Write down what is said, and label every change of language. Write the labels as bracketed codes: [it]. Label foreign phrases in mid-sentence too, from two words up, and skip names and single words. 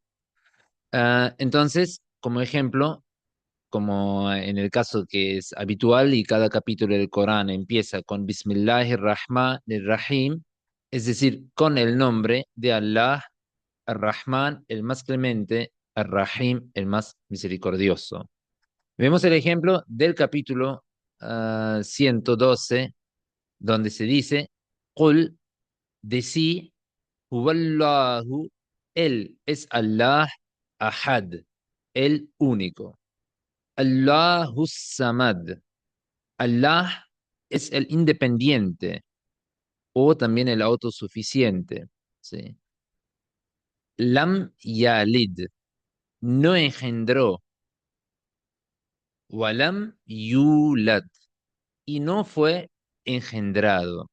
[es] Entonces, como ejemplo, como en el caso que es habitual y cada capítulo del Corán empieza con Bismillahirrahmanirrahim, es decir, con el nombre de Allah, Ar-Rahman, el más clemente, Ar-Rahim, el más misericordioso. Vemos el ejemplo del capítulo 112, donde se dice, Qul, decí, Huwallahu, Él es Allah, Ahad, el único. [ar] الله الصمد. [es] Allah es el independiente o también el autosuficiente. ¿Sí? [ar] لم يلد, [es] no engendró. [ar] ولم يولد, [es] y no fue engendrado.